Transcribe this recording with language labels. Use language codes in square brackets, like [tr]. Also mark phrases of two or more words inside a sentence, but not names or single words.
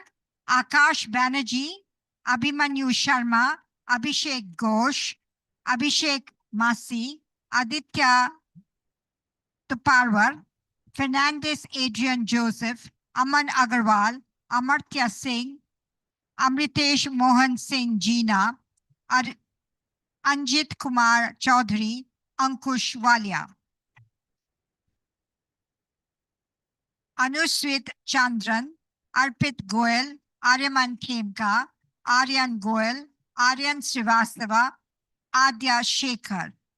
[en] Akash Banerjee, Abhimanyu Sharma, Abhishek Ghosh, Abhishek Masi, Aditya Tuparwar, Fernandez Adrian Joseph, Aman Agarwal, Amartya Singh, Amritesh Mohan Singh Jeena, Anjit Kumar Chaudhary, Ankush Walia. Anuswit Chandran, Arpit Goel, Aryaman Khemka, Aryan Goel, Aryan Srivastava, Adya Shekhar.